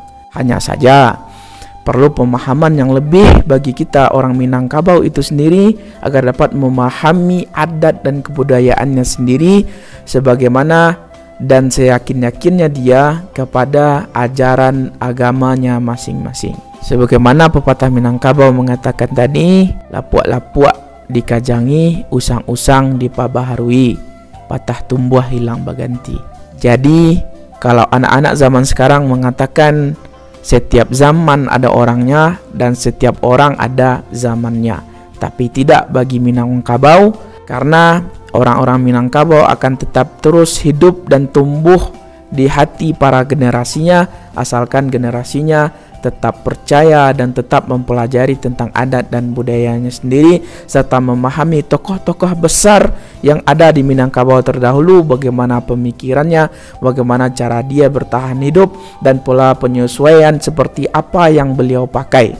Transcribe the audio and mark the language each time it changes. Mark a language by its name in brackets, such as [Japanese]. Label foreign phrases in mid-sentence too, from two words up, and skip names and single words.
[Indonesian] Hanya saja perlu pemahaman yang lebih bagi kita orang Minangkabau itu sendiri agar dapat memahami adat dan kebudayaannya sendiri sebagaimana dan seyakin-yakinnya dia kepada ajaran agamanya masing-masing. Sebagaimana pepatah Minangkabau mengatakan tadi, [Minangkabau] lapuak-lapuak dikajangi, usang-usang dipabaharui, patah tumbuh hilang baganti. [Indonesian] Jadi kalau anak-anak zaman sekarang mengatakan setiap zaman ada orangnya dan setiap orang ada zamannya, tapi tidak bagi Minangkabau, karena orang-orang Minangkabau akan tetap terus hidup dan tumbuh di hati para generasinya, asalkan generasinya tetap percaya dan tetap mempelajari tentang adat dan budayanya sendiri, serta memahami tokoh-tokoh besar yang ada di Minangkabau terdahulu, bagaimana pemikirannya, bagaimana cara dia bertahan hidup, dan pola penyesuaian seperti apa yang beliau pakai.